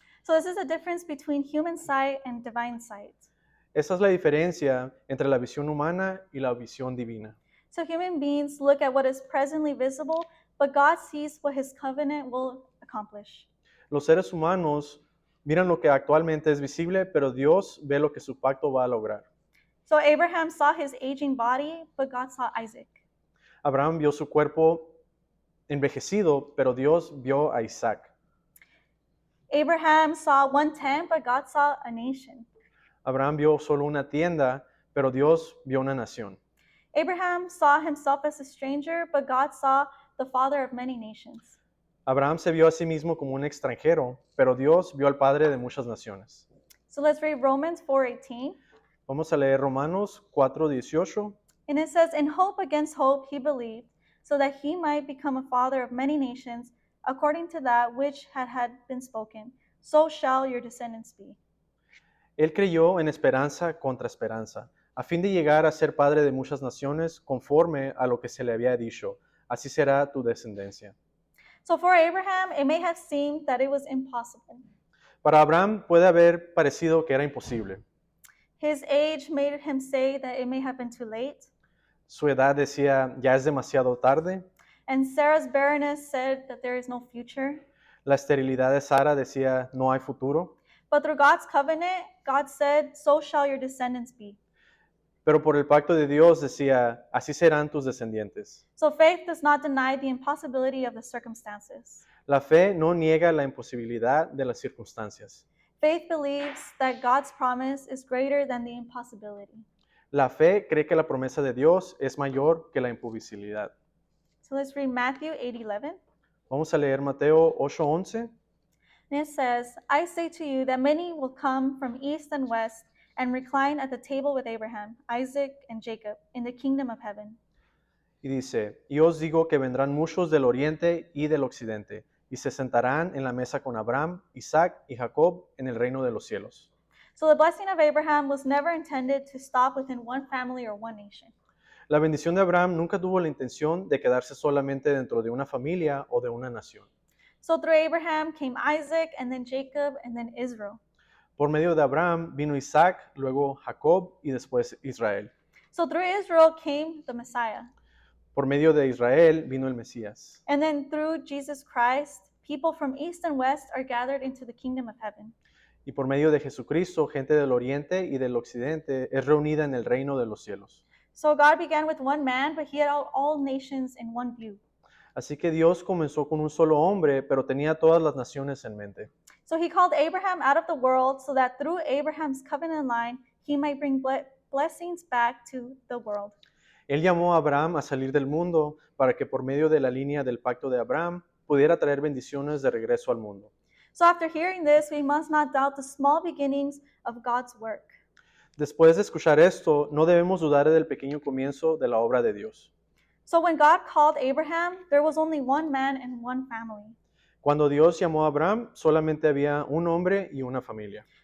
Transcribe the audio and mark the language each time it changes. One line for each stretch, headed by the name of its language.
English: So this is the difference between human sight and divine sight.
Spanish: Esa es la diferencia entre la visión humana y la visión divina.
English: So human beings look at what is presently visible, but God sees what his covenant will accomplish.
Spanish: Los seres humanos miran lo que actualmente es visible, pero Dios ve lo que su pacto va a lograr.
English: So Abraham saw his aging body, but God saw Isaac.
Spanish: Abraham vio su cuerpo envejecido, pero Dios vio a Isaac.
English: Abraham saw one tent, but God saw a nation.
Spanish: Abraham vio solo una tienda, pero Dios vio una nación.
English: Abraham saw himself as a stranger, but God saw the father of many nations.
Spanish: Abraham se vio a sí mismo como un extranjero, pero Dios vio al padre de muchas naciones.
English: So let's read Romans 4:18.
Spanish: Vamos a leer Romanos 4:18.
English: And it says, In hope against hope he believed, so that he might become a father of many nations, according to that which had been spoken. So shall your descendants be.
Spanish: Él creyó en esperanza contra esperanza, a fin de llegar a ser padre de muchas naciones, conforme a lo que se le había dicho. Así será tu descendencia.
English: So for Abraham, it may have seemed that it was impossible.
Spanish: Para Abraham puede haber parecido que era imposible.
English: His age made him say that it may have been too late.
Spanish: Su edad decía, ya es demasiado tarde.
English: And Sarah's barrenness said that there is no future.
Spanish: La esterilidad de Sara decía, no hay futuro.
English: But through God's covenant, God said, So shall your descendants be.
Spanish: Pero por el pacto de Dios decía, así serán tus descendientes.
English: So faith does not deny the impossibility of the circumstances.
Spanish: La fe no niega la imposibilidad de las circunstancias.
English: Faith believes that God's promise is greater than the impossibility.
Spanish: La fe cree que la promesa de Dios es mayor que la imposibilidad.
English: So let's read Matthew 8:11.
Spanish: Vamos a leer Mateo 8:11.
English: And it says, I say to you that many will come from east and west and recline at the table with Abraham, Isaac, and Jacob in the kingdom of heaven.
Spanish: Y dice, y os digo que vendrán muchos del oriente y del occidente, y se sentarán en la mesa con Abraham, Isaac y Jacob en el reino de los cielos.
English: So the blessing of Abraham was never intended to stop within one family or one nation.
Spanish: La bendición de Abraham nunca tuvo la intención de quedarse solamente dentro de una familia o de una nación.
English: So through Abraham came Isaac, and then Jacob, and then Israel.
Spanish: Por medio de Abraham vino Isaac, luego Jacob y después Israel.
English: So through Israel came the Messiah.
Spanish: Por medio de Israel vino el Mesías.
English: And then through Jesus Christ, people from east and west are gathered into the kingdom of heaven.
Spanish: Y por medio de Jesucristo, gente del oriente y del occidente es reunida en el reino de los cielos.
English: So God began with one man, but he had all nations in one view.
Spanish: Así que Dios comenzó con un solo hombre, pero tenía todas las naciones en mente.
English: So he called Abraham out of the world so that through Abraham's covenant line, he might bring blessings back to the world.
Spanish: Él llamó a Abraham a salir del mundo para que por medio de la línea del pacto de Abraham pudiera traer bendiciones de regreso al mundo.
English: So after hearing this, we must not doubt the small beginnings of God's work.
Spanish: Después de escuchar esto, no debemos dudar del pequeño comienzo de la obra de Dios.
English: So when God called Abraham, there was only one man and one family.
Spanish: Cuando Dios llamó a Abraham, solamente había un hombre y una familia.